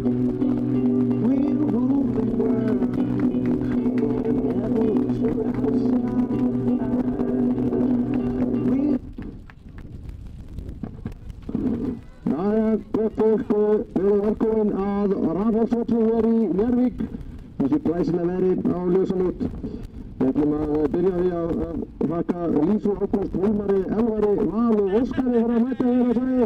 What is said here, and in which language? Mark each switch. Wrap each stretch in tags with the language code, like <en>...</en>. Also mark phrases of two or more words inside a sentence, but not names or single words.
<en>We ruled the world, but never were outside.</en> <is>Jæja, gott fólk og verið velkomin að rafmagnsvelli hér í Njarðvík. Þessi glæsilega veðri á ljósanótt. Við ætlum að byrja því að þakka Lísu, Ágúst, Hólmari, Elvari, Val og Óskari fyrir að mæta hér á svæði.</is>